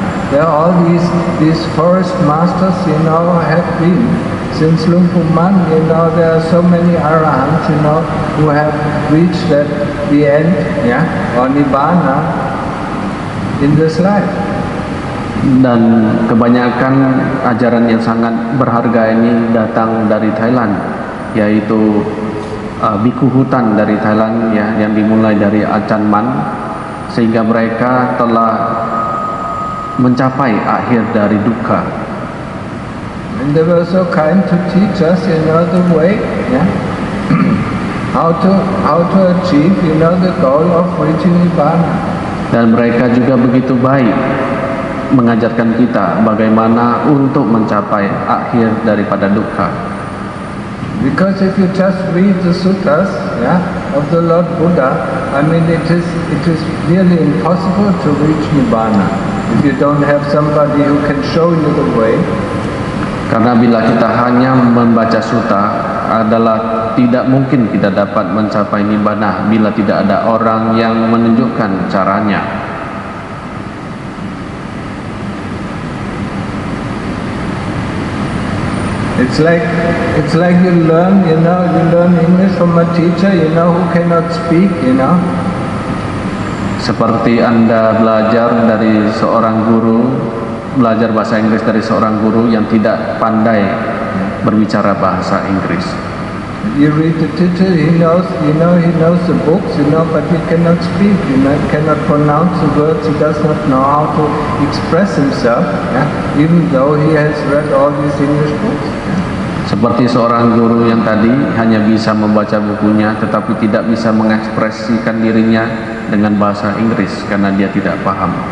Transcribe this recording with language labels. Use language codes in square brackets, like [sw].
[en] There are all these forest masters, have been since Luang Pu Man. There are so many arahants, who have reached the end, or Nibbana in this life. [id] Dan kebanyakan ajaran yang sangat berharga ini datang dari Thailand, yaitu biku hutan dari Thailand, ya, yang dimulai dari Ajahn Man, sehingga mereka telah mencapai akhir dari dukkha. [en] And they were so kind to teach us, the way, how to achieve, the goal of reaching Nibbana. [id] Dan mereka juga begitu baik mengajarkan kita bagaimana untuk mencapai akhir daripada dukkha. [en] Because if you just read the suttas, of the Lord Buddha, it is really impossible to reach Nibbana if you don't have somebody who can show you the way. [id] Karena bila kita hanya membaca sutta, adalah tidak mungkin kita dapat mencapai Nibbana bila tidak ada orang yang menunjukkan caranya. [en] It's like you learn English from a teacher, who cannot speak, [id] Seperti Anda belajar dari seorang guru, belajar bahasa Inggris dari seorang guru yang tidak pandai berbicara bahasa Inggris. [en] You read the teacher, he knows the books, but he cannot speak, cannot pronounce the words, he does not know how to express himself, even though he has read all these English books. [id] Seperti seorang guru yang tadi hanya bisa membaca bukunya, tetapi tidak bisa mengekspresikan dirinya dengan bahasa Inggris karena dia tidak paham.